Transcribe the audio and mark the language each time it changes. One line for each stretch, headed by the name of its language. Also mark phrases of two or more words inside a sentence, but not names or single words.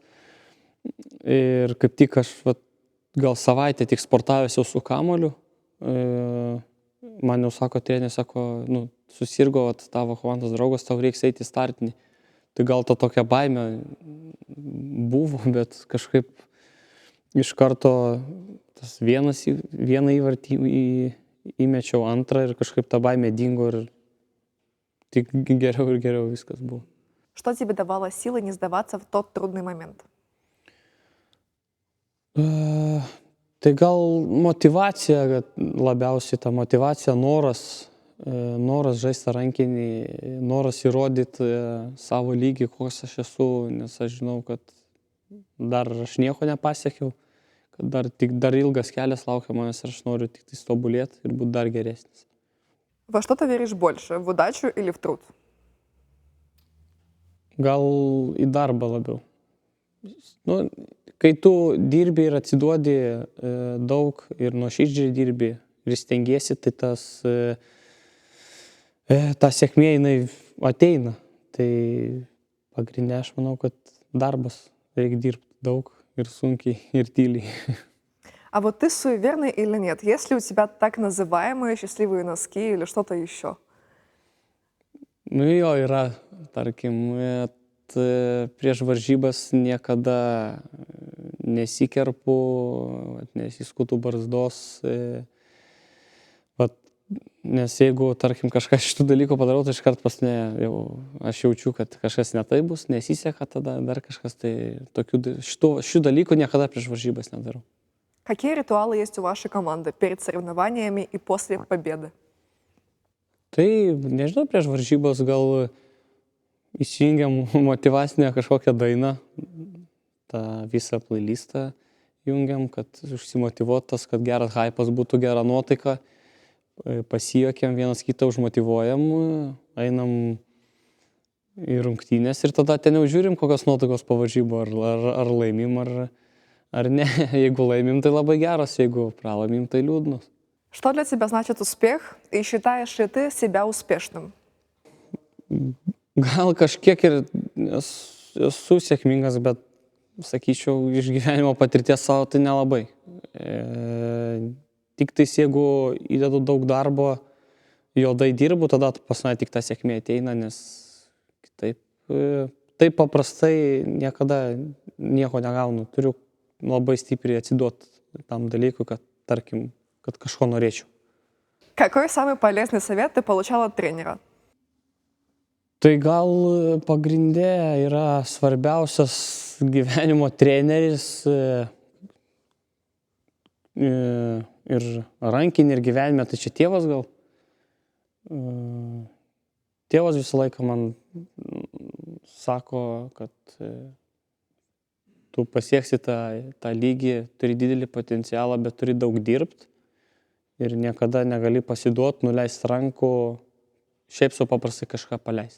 Lithuanian: Ir kaip tik aš gal savaitę tik sportavęs jau su kamuoliu, man jau sako treneris, sako, susirgo tavo komandos draugas, tau reiks eiti į startinį. Tai gal ta tokia baimė buvo, bet kažkaip iš karto tas vieną įvartį įmečiau, antrą ir kažkaip ta baimė dingo ir tik geriau ir geriau viskas buvo.
Russian: Что тебе давало силы не сдаваться в тот трудный момент?
Lithuanian: Tai gal motyvacija, labiausiai ta motyvacija, noras žaisti rankinį, noras įrodyti savo lygį, koks aš esu, nes aš žinau, kad dar aš nieko nepasiekiau, kad dar ilgas kelias laukia manęs ir aš noriu tik tobulėti ir būti dar geresnis.
Russian: Во что ты веришь больше, в удачу или в труд?
Lithuanian: Gal į darbą labiau. Kai tu dirbi ir atsiduodi daug ir nuoširdžiai dirbi ir stengiesi, tai ta sėkmė jinai ateina. Tai pagrindinė aš manau, kad darbas, reikia dirbti daug ir sunkiai ir tyliai.
Russian: А вот ты суеверный или нет? Есть ли у тебя так называемые счастливые носки или что-то еще?
Lithuanian: Jo, yra, tarkim, prieš varžybas niekada nesikerpu, nesiskutu barzdos, nes jeigu, tarkim, kažką šitų dalykų padarau, tai iškart pas mane jau aš jaučiu, kad kažkas ne taip bus, nesiseka tada dar kažkas, tai šių dalykų niekada prieš varžybas nedarau.
Russian: Какие ритуалы есть у вашей команды перед соревнованиями и после победы?
Lithuanian: Tai, nežinau, prieš varžybas gal įsijungiam motyvacinę kažkokią dainą, tą visą playlistą jungiam, kad užsimotyvuotas, kad geras hypas būtų, gera nuotaika, pasijuokiam, vienas kitą užmotyvuojam, einam į rungtynės ir tada ten jau žiūrim, kokios nuotaikos po varžybų, ar laimim, ar ne. Jeigu laimim, tai labai geras, jeigu pralaimim, tai liūdnas.
Russian: Что для тебя значит успех, и считаешь ли ты себя успешным?
Lithuanian: Gal kažkiek ir esu sėkmingas, bet, sakyčiau, iš gyvenimo patirties savo tai nelabai. Tik tais, jeigu įdedu daug darbo, juodai dirbu, tada pas mane tik ta sėkmė ateina, nes taip paprastai niekada nieko negaunu. Turiu labai stipriai atsiduoti tam dalykui, kad, tarkim, kad kažko norėčiau.
Russian: Какой самый полезный совет ты получал от тренера?
Lithuanian: Tai gal pagrindė yra svarbiausias gyvenimo treneris ir rankinį, ir gyvenime, tai čia tėvas gal. Tėvas visą laiką man sako, kad tu pasieksi tą lygį, turi didelį potencialą, bet turi daug dirbti ir niekada negali pasiduoti, nuleisti rankų, šiaip sau paprastai kažką paleisti.